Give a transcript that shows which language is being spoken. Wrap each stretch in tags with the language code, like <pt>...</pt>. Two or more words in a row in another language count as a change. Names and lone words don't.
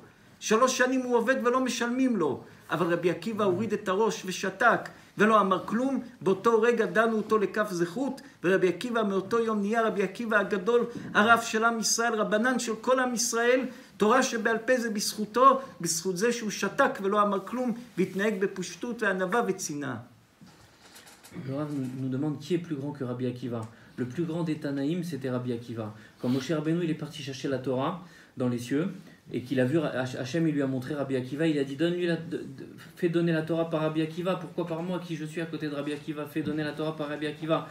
<he>3 שנים הוא עובד ולא משלמים לו. אבל רבי עקיבא הוריד את הראש ושתק, ולא אמר כלום. באותו רגע דנו אותו לכף זכות, ורבי עקיבא מאותו יום נהיה רבי עקיבא הגדול, הרב של עם ישראל, רבנן של כל עם ישראל. תורה שבעל פה זה בזכותו, בזכות זה שהוא שתק ולא אמר כלום, והתנהג בפשטות וענווה וצנעה.</he> <fr>Le Rav nous demande qui est plus grand que Rabbi Akiva. Le plus grand des Tanaïm, c'était Rabbi Akiva. Quand Moshe Rabbeinu il est parti chercher la Torah dans les cieux, et qu'il a vu, Hachem il lui a montré Rabbi Akiva, il a dit fais donner la Torah par Rabbi Akiva, pourquoi par moi qui je suis à côté de Rabbi Akiva, fais donner la Torah par Rabbi Akiva.</fr>